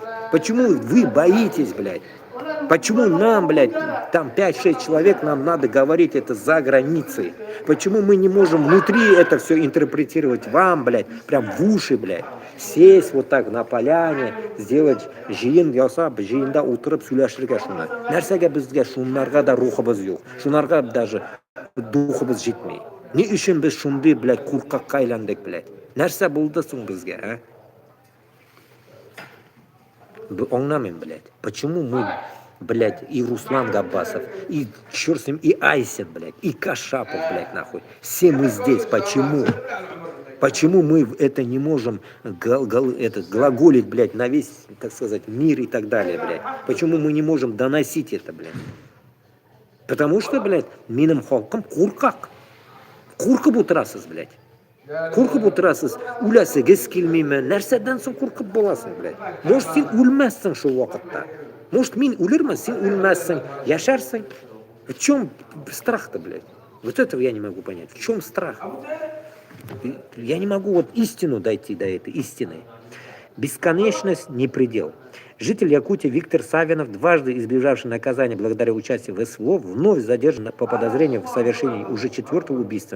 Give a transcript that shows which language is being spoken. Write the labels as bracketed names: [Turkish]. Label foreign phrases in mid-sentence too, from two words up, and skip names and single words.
[Russian] Почему вы боитесь, блядь? Почему нам, блядь, там 5-6 человек, нам надо говорить это за границей? Почему мы не можем внутри это все интерпретировать вам, блядь, прям в уши, блядь? Сесть вот так на поляне, сделать [Tatar] жиын ясап, жиында отырып сөйләшергә шуны. Нәрсәгә безгә шуннарга да рухыбыз юк. Шуннарга даже духыбыз җитми. Ни өчен без шундый, блядь, куркакка әйләндек, блядь? Нәрсә булды соң безгә, а? Аңламыйм, блядь. [Russian] Почему мы, блядь, и Руслан Габбасов, и черт с ним, и Айсет, блядь, и Кашапов, блядь, нахуй. Все мы здесь. Почему? Почему мы это не можем глаголить, блядь, на весь, так сказать, мир и так далее, блядь? Почему мы не можем доносить это, блядь? Потому что, блядь, [Tatar] минем халкам куркак. Куркып отырасыз, блядь. Куркып отырасыз, үләсегез келмейме, нәрсәдән соң куркып боласың, блядь? Может, сен үлмәссең шул вакытта. Может, мин үлермен, сен үлмәссең, яшәрсең. [Russian] В чем страх-то, блядь? Вот этого я не могу понять. В чем страх? Я не могу вот истину дойти до этой истины. Бесконечность не предел. Житель Якутии Виктор Савинов, дважды избежавший наказания благодаря участию в СВО, вновь задержан по подозрению в совершении уже 4-го убийства.